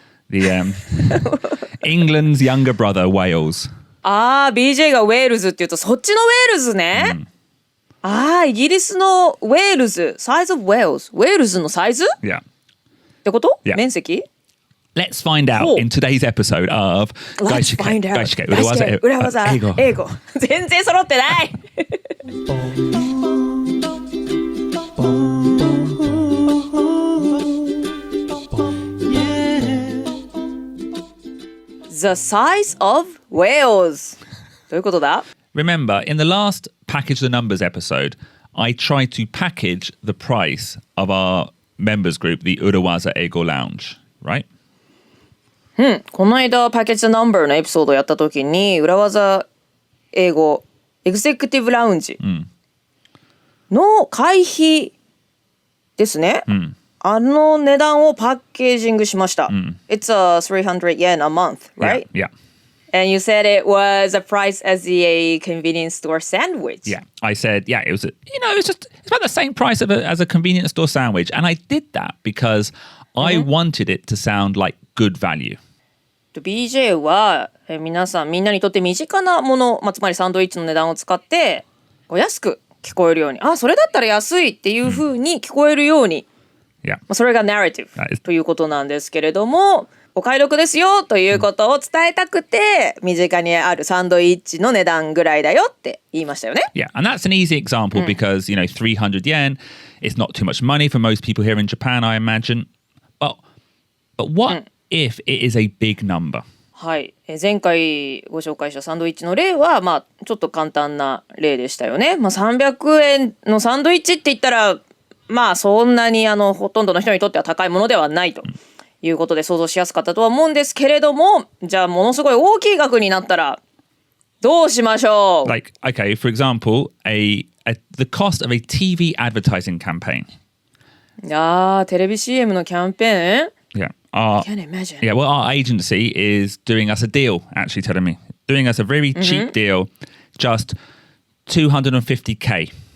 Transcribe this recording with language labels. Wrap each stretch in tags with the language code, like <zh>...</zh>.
<en>The England's younger brother, Wales.</en> <ja>BJ がウェールズって言うとそっちのウェールズね。イギリスのウェールズ</ja> <en>Size of Wales</en> <ja>ウェールズのサイズ</ja> <en>Yeah</en> <ja>ってこと？</ja> <en>Yeah</en> <ja>面積？</ja> <en>Let's find out in today's episode of 外資系裏技英語</en> <ja>全然揃ってない。</ja> <en>The size of whales</en> <ja>どういうことだ？</ja> <en>Remember, in the last Package the Numbers episode, I tried to package the price of our members group, the Urawaza Ego Lounge, right?</en> <ja>この間パッケージナンバーのエピソードをやった時に裏技英語エグゼクティブラウンジの会費ですね。あの値段をパッケージングしました。</ja> <en>It's $300 yen a month, right? Yeah. And you said it was a price as a convenience store sandwich. Yeah, I said, it was, it's about the same price as a convenience store sandwich. And I did that because I wanted it to sound like good value. BJ はみんなにとって身近なもの、つまりサンドイッチの値段を使って安く聞こえるように、それだったら安いっていう風に聞こえるように、それがナラティブということなんですけれども、お買い得ですよということを伝えたくて、身近にあるサンドイッチの値段ぐらいだよって言いましたよね。 Yeah, and that's an easy example because, 300 yen is not too much money for most people here in Japan, I imagine. But what if it is a big number?</en> <ja>はい、前回ご紹介したサンドイッチの例は、ちょっと簡単な例でしたよね。300円のサンドイッチって言ったら、まあそんなにほとんどの人にとっては高いものではないということで想像しやすかったとは思うんですけれども、じゃあものすごい大きい額になったらどうしましょう？</ja> <en>Like, okay, for example, the cost of a TV advertising campaign.</en> <ja>いやー、テレビ CM のキャンペーン</ja> <en>Yeah. I can't imagine. Yeah, well, our agency is doing us a deal, actually telling me. Doing us a very cheap deal, just $250K.</en>